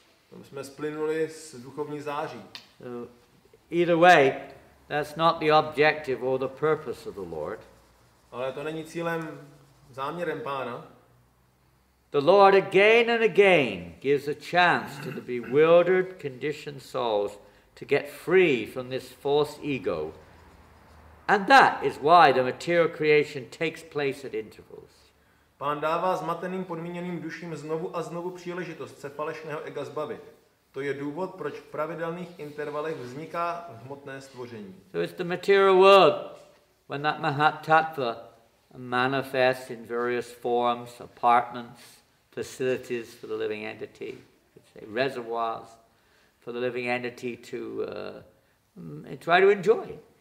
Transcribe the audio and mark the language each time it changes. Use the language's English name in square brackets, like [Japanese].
[Czech] Tam jsme splynuli s duchovní září. [English] So, either way, that's not the objective or the purpose of the Lord. [Czech] Ale to není cílem, záměrem Pána. [English] The Lord again and again gives a chance to the bewildered, conditioned souls to get free from this false ego. And that is why the material creation takes place at intervals. [Czech] Pán dává zmateným podmíněným duším znovu a znovu příležitost se falešného ega zbavit. To je důvod, proč v pravidelných intervalech vzniká hmotné stvoření. [English] So it's the material world when that mahat-tattvy manifests in various forms, apartments, facilities for the living entity, reservoirs for the living entity to try to enjoy.